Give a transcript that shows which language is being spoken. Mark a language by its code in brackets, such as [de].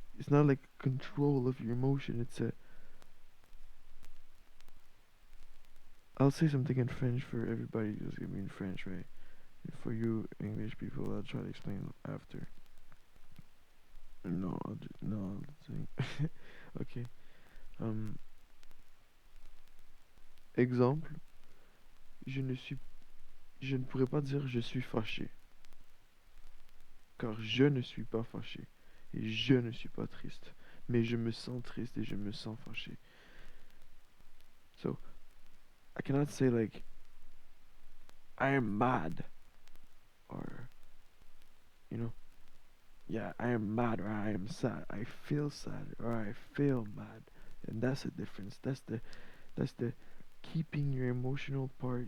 [en] It's not like control of your emotion. It's a I'll say something in French for everybody who's gonna be in French, right? For you English people, I'll try to explain after. No, no, I'll say. Okay. [fr] Um, Exemple, je ne suis, je ne pourrais pas dire je suis fâché, car je ne suis pas fâché et je ne suis pas triste, mais je me sens triste et je me sens fâché. [en] So I cannot say like I am mad or you know yeah, I am mad or I am sad. I feel sad or I feel mad. And that's the difference. That's the keeping your emotional part.